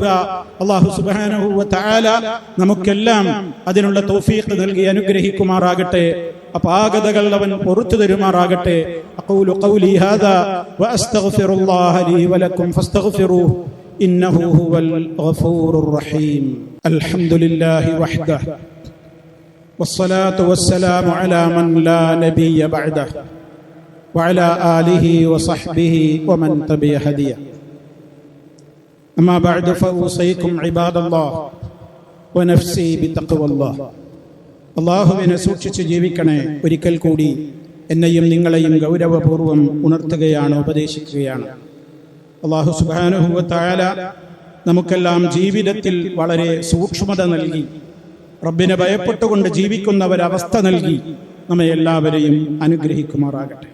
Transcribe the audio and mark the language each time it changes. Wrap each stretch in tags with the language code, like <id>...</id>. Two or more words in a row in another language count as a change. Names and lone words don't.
<ar>الله سبحانه وتعالى</ar> <ml>നമുക്കെല്ലാം അതിനുള്ള തൗഫീഖ് നൽകി അനുഗ്രഹിക്കുമാറാകട്ടെ. അപാകതകൾ അവൻ പുറത്തു തരുമാറാകട്ടെ.</ml> <ar>أقول قولي هذا و أستغفر الله لي و لكم فاستغفروه إنه هو الغفور الرحيم. الحمد لله وحده والصلاة والسلام على من لا نبي بعده وعلى آله وصحبه ومن تبع هديه. أما بعد فأوصيكم عباد الله ونفسي بتقوى الله.</ar> <ml>അല്ലാഹുവിനെ സൂക്ഷിച്ച് ജീവിക്കണേ. ഒരിക്കൽ കൂടി എന്നെയും നിങ്ങളെയും ഗൗരവപൂർവ്വം ഉണർത്തുകയാണ്, ഉപദേശിക്കുകയാണ്.</ml> <ar>الله سبحانه وتعالى</ar> <ml>നമുക്കെല്ലാം ജീവിതത്തിൽ വളരെ സൂക്ഷ്മത നൽകി, റബ്ബിനെ ഭയപ്പെട്ടുകൊണ്ട് ജീവിക്കുന്ന ഒരവസ്ഥ നൽകി നമ്മെ എല്ലാവരെയും അനുഗ്രഹിക്കുമാറാകട്ടെ.</ml>